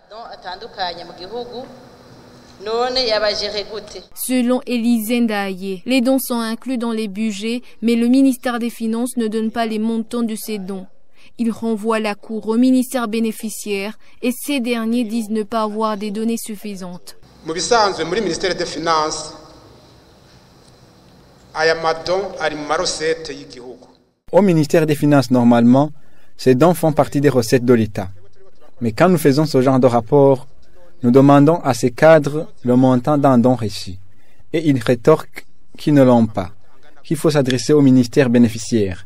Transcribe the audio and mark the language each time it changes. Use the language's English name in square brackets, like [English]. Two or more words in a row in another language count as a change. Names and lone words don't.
[French] Selon Élisée Ndaye, les dons sont inclus dans les budgets, mais le ministère des Finances ne donne pas les montants de ces dons. Il renvoie la Cour au ministère bénéficiaire et ces derniers disent ne pas avoir des données suffisantes. [Rundi] Mu bisanzwe muri [French] ministère des Finances [Rundi] aya madon ari mu marosete y'igihugu. [French] Au ministère des Finances, normalement, ces dons font partie des recettes de l'État. Mais quand nous faisons ce genre de rapport, nous demandons à ces cadres le montant d'un don reçu. Et ils rétorquent qu'ils ne l'ont pas, qu'il faut s'adresser au ministère bénéficiaire.